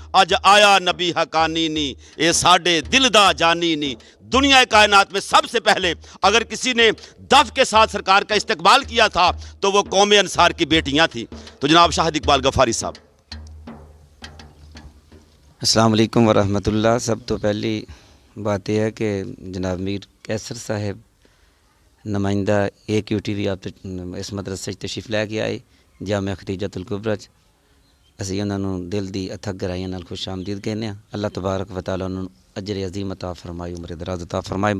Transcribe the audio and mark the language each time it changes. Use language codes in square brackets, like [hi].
[pa] اج آیا نبی حقانی نی اے ساڈے دل دا جانی نی. [ur] دنیا کائنات میں سب سے پہلے اگر کسی نے دف کے ساتھ سرکار کا استقبال کیا تھا تو وہ قوم انصار کی بیٹیاں تھیں. تو جناب شاہد اقبال غفاری صاحب. السلام علیکم ورحمۃ اللہ. سب تو پہلی بات یہ ہے کہ جناب میر کیسر صاحب نمائندہ AQTV آپ اس مدرسے تشریف لے کے آئے جامعہ ختیجۃ الکبریٰ 'ਚ. [pa] ਅਸੀਂ ਉਹਨਾਂ ਨੂੰ ਦਿਲ ਦੀ ਅਥਕ ਗਹਿਰਾਈਆਂ ਨਾਲ ਖੁਸ਼ ਆਮਦੀਦ ਕਹਿੰਦੇ ਹਾਂ. ਅੱਲਾਹ ਤਬਾਰਕ ਵ ਤਆਲਾ ਉਹਨਾਂ ਨੂੰ ਅਜਰ ਅਜ਼ੀਮ ਅਤਾ ਫਰਮਾਏ, ਉਮਰ ਦਰਾਜ਼ ਅਤਾ ਫਰਮਾਏ.